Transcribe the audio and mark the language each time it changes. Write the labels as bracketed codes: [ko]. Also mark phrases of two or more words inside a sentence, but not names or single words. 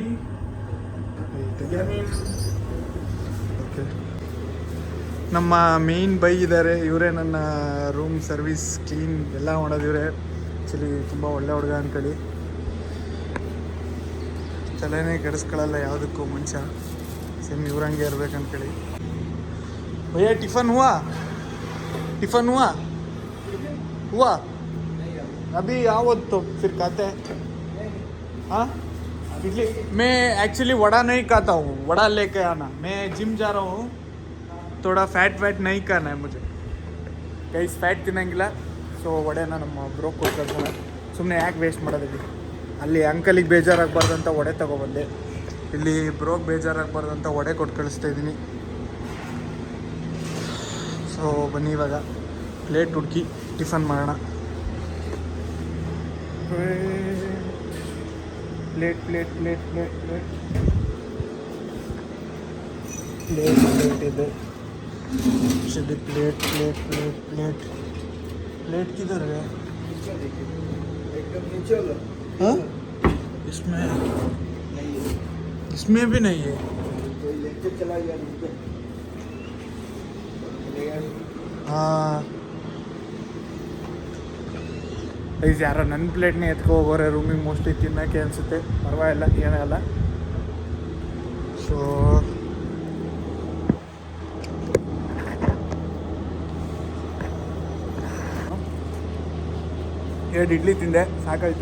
[kn] ಓಕೆ, ನಮ್ಮ ಮೇನ್ ಬೈ ಇದ್ದಾರೆ. ಇವರೇ ನನ್ನ ರೂಮ್ ಸರ್ವಿಸ್, ಕ್ಲೀನ್ ಎಲ್ಲ ಮಾಡೋದು ಇವರೇ. ಆ್ಯಕ್ಚುಲಿ ತುಂಬ ಒಳ್ಳೆ ಹುಡುಗ ಅಂದ್ಕೊಳ್ಳಿ. ತಲೆನೇ ಕೆಡಿಸ್ಕೊಳ್ಳಲ್ಲ ಯಾವುದಕ್ಕೂ ಮನುಷ್ಯ. ಸೇಮ್ ಇವ್ರಂಗೆ ಇರ್ಬೇಕು ಅಂದ್ಕೊಳ್ಳಿ. [hi] भय्या टिफ़िन हुआ अभी आओ तो फिर खाते हैं. हाँ, इडली. मैं एक्चुअली वड़ा नहीं खाता हूँ, वड़ा लेके आना. मैं जिम जा रहा हूँ, थोड़ा फैट नहीं करना है मुझे. [kn] ಗೈಸ್ ಫ್ಯಾಟ್ ತಿನ್ನಂಗಿಲ್ಲ. ಸೊ ವಡೆನ ನಮ್ಮ ಬ್ರೋಕ್ ಕೊಡ್ತಾರೆ. ಸುಮ್ಮನೆ ಯಾಕೆ ವೇಸ್ಟ್ ಮಾಡೋದಿಲ್ಲ. ಅಲ್ಲಿ ಅಂಕಲಿಗೆ ಬೇಜಾರಾಗಬಾರ್ದು ಅಂತ ವಡೆ ತೊಗೊಬಂದೆ. ಇಲ್ಲಿ ಬ್ರೋಕ್ ಬೇಜಾರಾಗಬಾರ್ದು ಅಂತ ವಡೆ ಕೊಟ್ಟು ಕಳಿಸ್ತಾ ಇದ್ದೀನಿ. ಸೊ ಬನ್ನಿ ಇವಾಗ ಪ್ಲೇಟ್ ಹುಡುಕಿ ಟಿಫನ್ ಮಾಡೋಣ. ಪ್ಲೇಟ್ ಇದೆ. [hi] चलिए प्लेट किधर है? एकदम नीचे होगा। हाँ, इसमें भी नहीं है. [kn] ಐಸ್ ಯಾರೋ ನನ್ನ ಪ್ಲೇಟ್ನೇ ಎತ್ಕೊ ಹೋಗೋರೆ ರೂಮಿಗೆ ಮೋಸ್ಟ್ಲಿ ತಿನ್ನೋಕ್ಕೆ ಅನಿಸುತ್ತೆ. ಪರವಾಗಿಲ್ಲ, ಏನಲ್ಲ. ಸೊ ಎರಡು ಇಡ್ಲಿ ತಿಂದೆ, ಸಾಕಾಯಿತು.